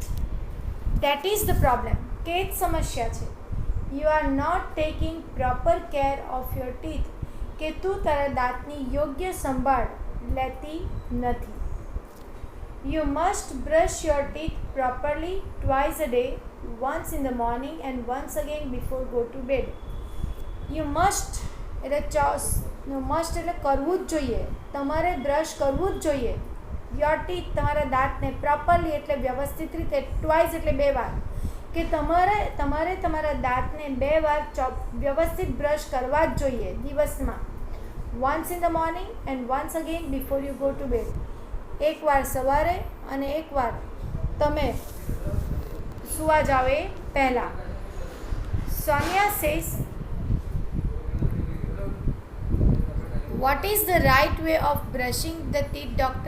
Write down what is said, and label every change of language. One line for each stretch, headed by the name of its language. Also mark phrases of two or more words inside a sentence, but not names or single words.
English: that is the problem,
Gujarati: કે જ સમસ્યા છે.
English: you are not taking proper care of your teeth,
Gujarati: કે તું તારા દાંતની યોગ્ય સંભાળ લેતી નથી.
English: you must brush your teeth properly twice a day, once in the morning and once again before go to bed. you must
Gujarati: એટલે કરવું જ જોઈએ, તમારે બ્રશ કરવું જ જોઈએ.
English: your teeth
Gujarati: તમારા દાંતને પ્રોપરલી એટલે વ્યવસ્થિત રીતે, ટ્વાઇસ એટલે 2 વાર, કે તમારે તમારા દાંતને 2 વાર વ્યવસ્થિત બ્રશ કરવા જ જોઈએ દિવસમાં.
English: once in the morning and once again before you go to bed.
Gujarati: એકવાર સવારે અને એકવાર તમે સૂવા જાઓ એ પહેલાં.
English: Sonia says, what is the right way of brushing the teeth doctor?